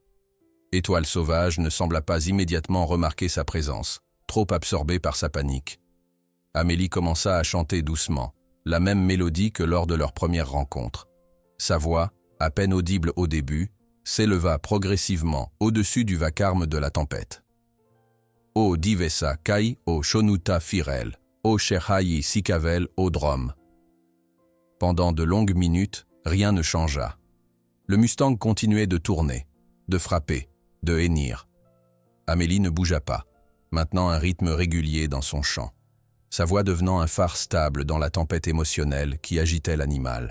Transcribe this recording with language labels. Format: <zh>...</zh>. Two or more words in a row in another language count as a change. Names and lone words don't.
<fr>Étoile sauvage ne sembla pas immédiatement remarquer sa présence, trop absorbée par sa panique. Amélie commença à chanter doucement, la même mélodie que lors de leur première rencontre. Sa voix, à peine audible au début, s'éleva progressivement au-dessus du vacarme de la tempête.</fr> <rom>O divesa kai o shonuta firel, o sherhayi sikavel o drom.</rom> <fr>Pendant de longues minutes, rien ne changea. Le Mustang continuait de tourner, de frapper, de hennir. Amélie ne bougea pas, maintenant un rythme régulier dans son chant, sa voix devenant un phare stable dans la tempête émotionnelle qui agitait l'animal.</fr>